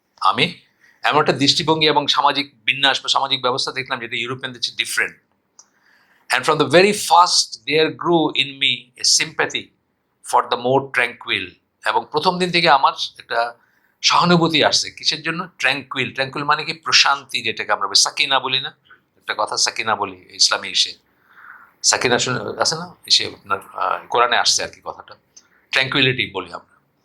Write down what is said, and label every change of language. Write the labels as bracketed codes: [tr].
[bn] আমি এমন একটা দৃষ্টিভঙ্গি এবং সামাজিক বিন্যাস বা সামাজিক ব্যবস্থা দেখলাম যেটা ইউরোপিয়ানদের চেয়ে different. [en] And from the very first there grew in me a sympathy for the more tranquil. [bn] এবং প্রথম দিন থেকে আমার একটা সহানুভূতি আসছে কিসের জন্য? ট্র্যাঙ্কুইল। ট্র্যাঙ্কুইল মানে কি? প্রশান্তি, যেটাকে আমরা সাকিনা বলি না, একটা কথা সাকিনা বলি ইসলামী এসে, সাকিনা শুনে আছে না, এসে আপনার কোরআনে আসছে আর কি কথাটা, ট্র্যাঙ্কুইলিটি বলি আমরা।